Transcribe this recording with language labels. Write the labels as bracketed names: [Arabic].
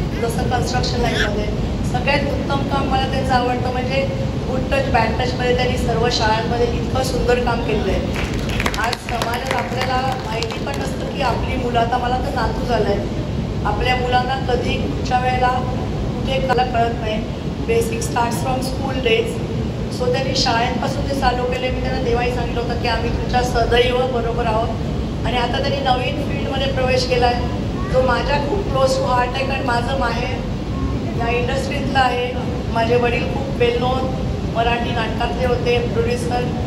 [Marathi] जसं कन्स्ट्रक्शन लाईनमध्ये सगळ्यात उत्तम काम मला त्यांचं आवडतं म्हणजे गुड टच बॅड टचमध्ये त्यांनी सर्व शाळांमध्ये इतकं सुंदर काम केलं आहे. आज समाजात आपल्याला माहिती पण नसतं की आपली मुलं, आता मला तर नातू झालं आहे, आपल्या मुलांना कधी कुठच्या वेळेला कुठे मला कळत नाही. [English] Basic starts from school days. [Marathi] So त्यांनी शाळेपासून ते चालू केले. मी त्यांना तेव्हाही सांगितलं होतं की आम्ही तुमच्या सदैव बरोबर आहोत. आणि आता त्यांनी नवीन फील्डमध्ये प्रवेश केला आहे जो माझ्या खूप [English] close to heart [Marathi] आहे, कारण माझं माहेर या इंडस्ट्रीतलं आहे. माझे वडील खूप [English] well known [Marathi] मराठी नाटकातले होते, प्रोड्युसर.